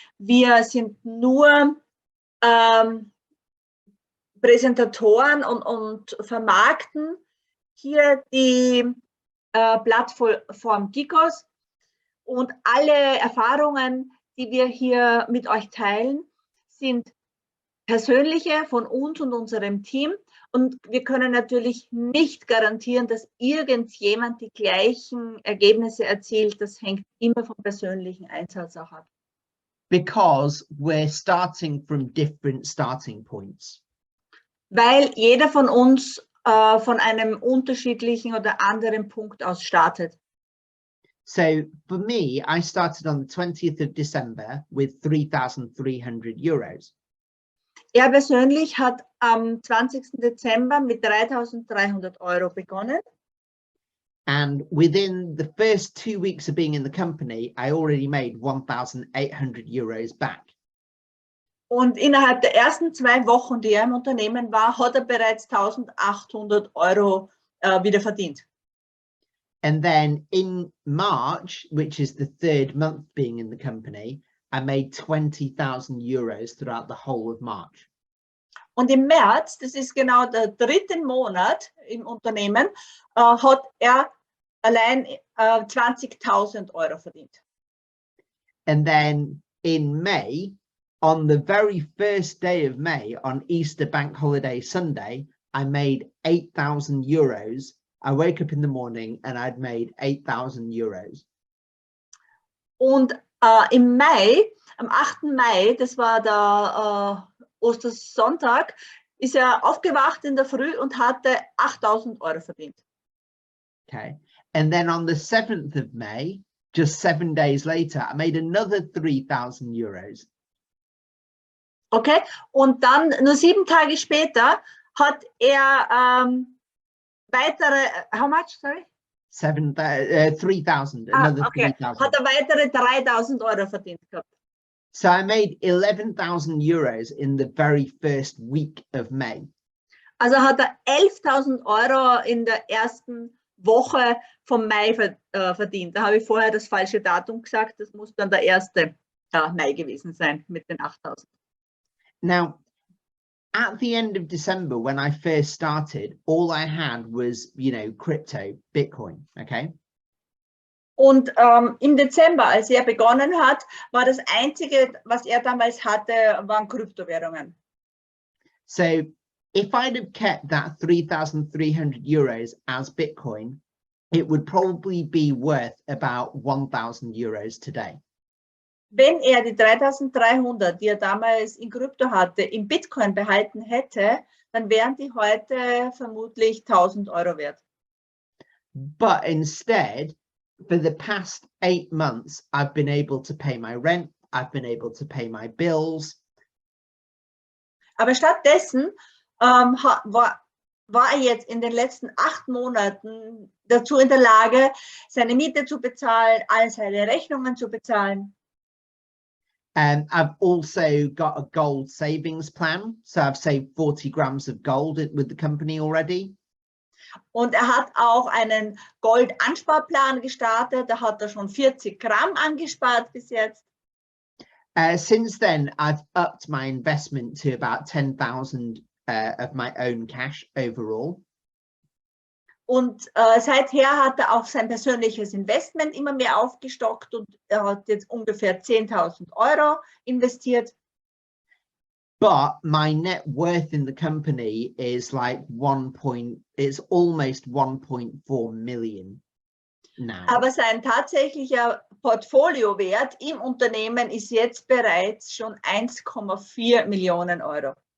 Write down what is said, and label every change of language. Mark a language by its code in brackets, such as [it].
[de] Wir sind nur Präsentatoren und vermarkten hier die Plattform Gikos, und alle Erfahrungen, die wir hier mit euch teilen, sind persönliche von uns und unserem Team, und wir können natürlich nicht garantieren, dass irgendjemand die gleichen Ergebnisse erzielt. Das hängt immer vom persönlichen Einsatz auch ab. [en] Because we're starting from different starting points. [de] Weil jeder von uns von einem unterschiedlichen oder anderen Punkt aus startet. [en] So for me, I started on the 20th of December with 3,300 euros. [de] Er persönlich hat am 20. Dezember mit 3.300 Euro begonnen. [en] And within the first 2 weeks of being in the company, I already made 1,800 euros back. [de] Und innerhalb der ersten 2 Wochen, die er im Unternehmen war, hat er bereits 1.800 Euro wieder verdient. [en] And then in March, which is the 3rd month being in the company, I made 20,000 euros throughout the whole of March. [de] Und im März, das ist genau der 3. Monat im Unternehmen, hat er allein 20.000 Euro verdient. [en] And then in May, on the very first day of May, on Easter Bank Holiday Sunday, I made 8,000 euros. I woke up in the morning and I'd made 8,000 euros. [de] Und im Mai, am 8. Mai, das war der Ostersonntag, ist er aufgewacht in der Früh und hatte 8.000 Euro verdient. Okay. [en] And then on the 7th of May, just 7 days later, I made another 3,000 euros. Okay. [de] Und dann nur 7 Tage später hat er weitere, [en] how much, sorry? 3,000, another okay. 3,000. [de] Hat er weitere 3.000 Euro verdient gehabt. [en] So I made 11,000 euros in the very first week of May. [de] Also hat er 11.000 Euro in der ersten Woche vom Mai verdient. Da habe ich vorher das falsche Datum gesagt, das muss dann der 1. dabei gewesen sein mit den 8.000. [en] Now, at the end of December, when I first started, all I had was, crypto, Bitcoin, okay? [de] Und im Dezember, als er begonnen hat, war das Einzige, was er damals hatte, waren Kryptowährungen. [en] So if I'd have kept that 3,300 euros as Bitcoin, it would probably be worth about 1,000 euros today. [de] Wenn er die 3.300, die er damals in Krypto hatte, in Bitcoin behalten hätte, dann wären die heute vermutlich 1.000 Euro wert. [en] But instead, for the past 8 months, I've been able to pay my rent, I've been able to pay my bills. [de] Aber stattdessen war er jetzt in den letzten 8 Monaten dazu in der Lage, seine Miete zu bezahlen, all seine Rechnungen zu bezahlen. [en] And I've also got a gold savings plan. So I've saved 40 grams of gold with the company already. [de] Und er hat auch einen Goldansparplan gestartet. Da hat er schon 40 Gramm angespart bis jetzt. [en] Since then, I've upped my investment to about 10,000 of my own cash overall. [de] Und seither hat er auch sein persönliches Investment immer mehr aufgestockt und er hat jetzt ungefähr 10.000 Euro investiert. [en] But my net worth in the company is like it's almost 1.4 million now. [de] Aber sein tatsächlicher Portfoliowert im Unternehmen ist jetzt bereits schon 1,4 Millionen Euro.